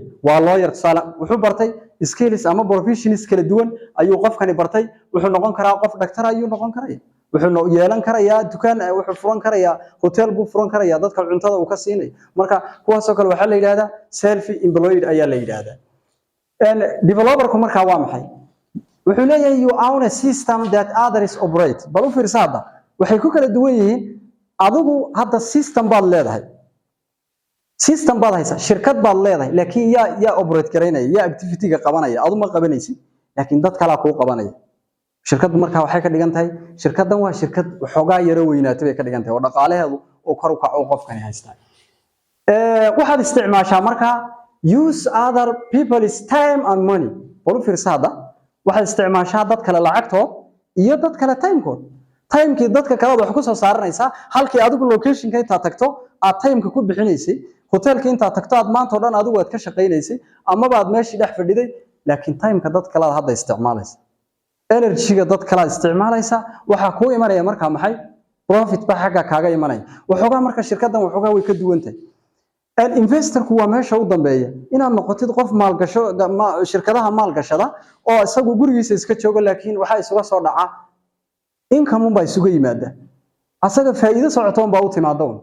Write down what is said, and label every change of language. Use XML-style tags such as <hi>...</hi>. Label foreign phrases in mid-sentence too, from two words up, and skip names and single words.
<so>waa lawyer sala wuxuu bartay skills ama professions kala duwan ayuu qofkani bartay wuxuu noqon karaa qof dhaktar ayuu noqon karaa wuxuu yeelan karayaa dukaan wuxuu furan karayaa hotel buu furan karayaa dadka cuntada uu ka siinay marka kuwaas oo kale waxa la yiraahdaa</so> <en>self employed</en> <so>ayaa la yiraahdaa developer-ku marka waa maxay wuxuu leeyahay</so> <en>you own a system that others operate</en> <so>bal u fiirsada waxay ku kala duwan yihiin adigu hadda system baad leedahay system baad haysaa shirkad baad leedahay laakiin yaa operate gareynaya yaa activity-ga qabanaya adu ma qabanaysid laakiin dad kale ku qabanaya shirkad marka waxay ka dhigan tahay shirkadan waa shirkad xogaa yaro weynaatay bay ka dhigan tahay oo dhaqaalaheedu oo kor u kaco qofkani haysta waxaad isticmaashaa marka</so> <en>use other people's time and money</en> <so>bal fiirsada waxaad isticmaashaa dad kale lacagtood iyo dad kale time-kood time-kii dadka kale wax ku soo saaranaysaa halkii adigu location-ka inta tagto aad time-ka ku bixinaysay hotelka inta tagto aad maanta oo dhan adigu aad ka shaqeynaysay ama baad meeshii dhex fadhiday laakiin time-ka dad kale hadda isticmaalaysa energy-ga dad kale isticmaalaysa waxa ku imanaya marka maxay profit ba xagga kaaga imanaya waxoogaa marka shirkadan waxoogaa way ka duwan tahay investor-ku waa meesha u dambeeya inaad noqotid qof maalgasho shirkadaha maalgashada oo isagu gurigiisa iska joogo laakiin waxa isuga soo dhaca income baa isuga yimaada asaga faa'iido socotoon baa u timaado</so>